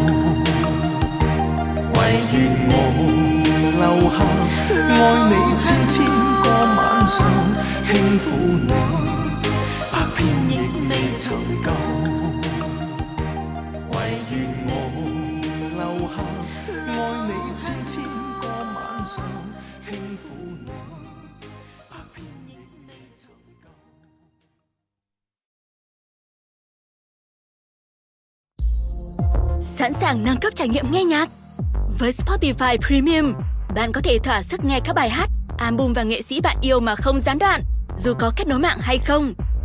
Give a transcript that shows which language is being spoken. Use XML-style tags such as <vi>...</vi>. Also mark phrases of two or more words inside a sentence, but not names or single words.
<yue>唯願我留下，愛你千個晚上，輕撫你，百遍亦未曾夠。唯願我留下，愛你千個晚上，輕撫你，百遍亦未曾夠。</yue> <vi>Sẵn sàng nâng cấp trải nghiệm nghe nhạc. Với Spotify Premium, bạn có thể thỏa sức nghe các bài hát, album và nghệ sĩ bạn yêu mà không gián đoạn, dù có kết nối mạng hay không.</vi>